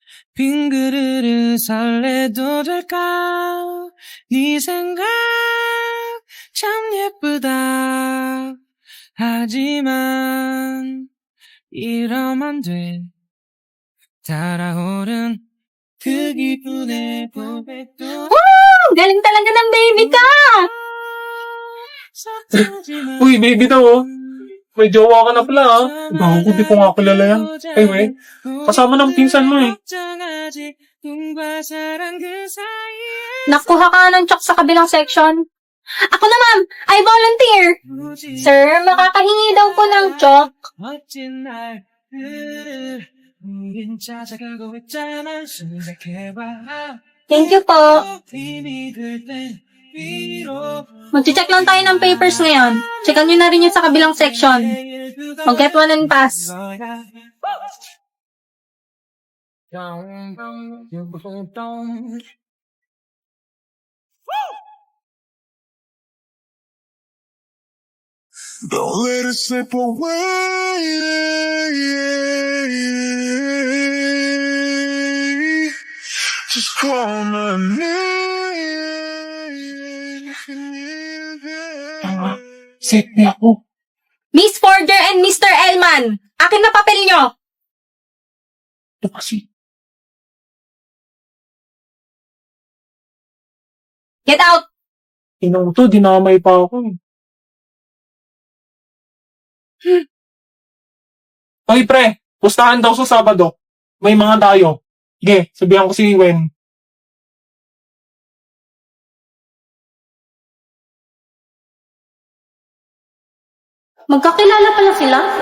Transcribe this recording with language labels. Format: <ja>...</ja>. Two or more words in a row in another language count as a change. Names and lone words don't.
<ko>빈 그릇을 설레도 될까 네 생각 참 예쁘다 하지만 이러면 안 돼 달아오른 그 기분에 고백도</ko> <tl>Ang galing talaga ng baby ka! Uy, baby daw oh. May jowa ka na pala ah. Bago ko, di ko nga kilala yan. Anyway, kasama ng pinsan mo eh. Nakuha ka ng chok sa kabilang section. Ako na ma'am,</tl> <en>I volunteer.</en> <tl>Sir, makakahingi daw po ng chok.</tl> <ko>멋진 날들을 우린 찾아가고 있잖아 생각해봐</ko> <en>Thank you po.</en> <ko>힘이 들땐 위로</ko> <tl>Mag-check lang tayo ng papers ngayon. Checkan nyo na rin yung sa kabilang section.</tl> <en>I'll get one and pass. Don't let it slip away. Just call my name if you need</en> <tl>Tama.</tl> <en>it.</en> <tl>Set na ako. Miss Forger and Mr. Elman, akin na papel nyo. Ito kasi.</tl> <en>Get out.</en> <tl>Inong to, dinamay pa ako eh. Hoy pre, pustahan daw sa Sabado. May mga tayo. Sige, sabihan ko si Wen. Magkakilala pala sila?</tl>